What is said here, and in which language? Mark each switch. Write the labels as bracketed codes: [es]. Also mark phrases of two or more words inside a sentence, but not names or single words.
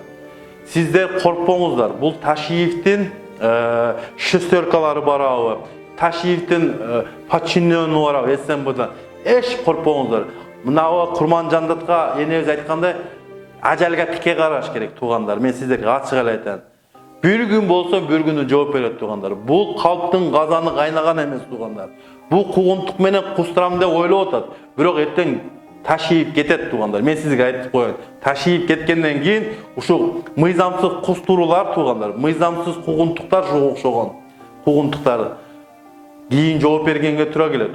[ky] Сиздер коркпоңуздар. Бул Ташиевдин шестеркалары барабы, Ташиевдин подчиненный барабы СМБдан. Эч коркпоңуздар. Мына Курманжандатка энебиз айткандай, ажалга тике караш керек туугандар. Мен сиздерге ачык эле айтам. Бир күн болсо бир күнү жооп берет туугандар. Бул калктын казаны кайнаган эмес туугандар. Бул кугунтук менен кустурам деп ойлоп атат. Бирок эртең Ташиев кетет туугандар. Мен сизге айтып коеюн. Ташиев кеткенден кийин ушу мыйзамсыз кустуруулар туугандар, мыйзамсыз кугунтуктар окшогон кугунтуктар кийин жооп бергенге туура келет.